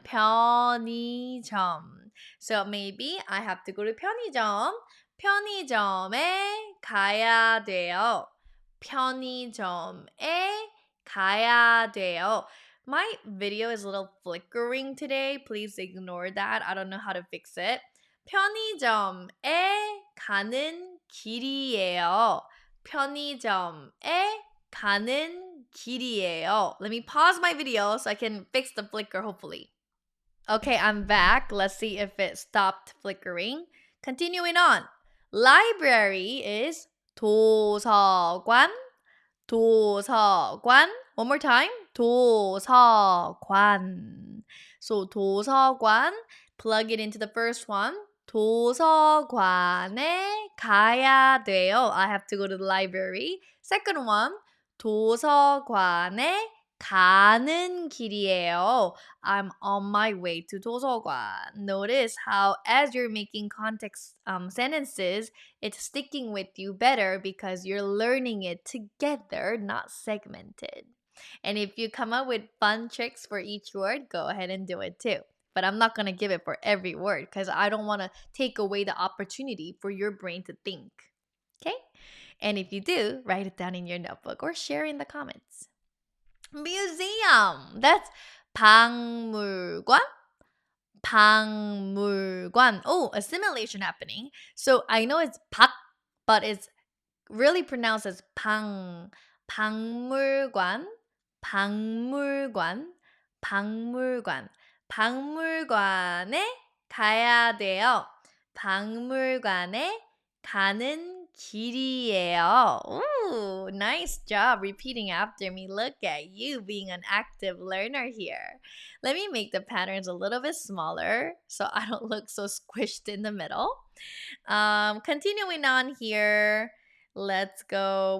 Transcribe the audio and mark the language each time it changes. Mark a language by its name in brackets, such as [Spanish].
[Korean] 편의점. [English] So maybe I have to go to 편의점. [Korean] 편의점에 가야 돼요. 편의점에 가야 돼요. [English] My video is a little flickering today. Please ignore that. I don't know how to fix it. [Korean] 편의점에 가는 길이에요. 편의점에 가는 길이에요. [English] Let me pause my video so I can fix the flicker, hopefully. Okay, I'm back. Let's see if it stopped flickering. Continuing on. Library is 도서관. 도서관. One more time. 도서관. [Korean] So 도서관. [English] Plug it into the first one. [Korean] 도서관에 가야 돼요. [English] I have to go to the library. Second one. [Korean] 도서관에 가는 길이에요. [English] I'm on my way to 도서관. Notice how as you're making context sentences, it's sticking with you better because you're learning it together, not segmented. And if you come up with fun tricks for each word, go ahead and do it too. But I'm not going to give it for every word because I don't want to take away the opportunity for your brain to think. Okay? And if you do, write it down in your notebook or share in the comments. Museum. That's 박물관. [Korean] 박물관. [English] Oh, assimilation happening. So I know it's 박, but it's really pronounced as 방. [Korean] 박물관. 박물관. 박물관. 박물관에 가야 돼요. 박물관에 가는 길이에요. [English] Ooh, nice job repeating after me. Look at you being an active learner here. Let me make the patterns a little bit smaller so I don't look so squished in the middle. Continuing on here, let's go.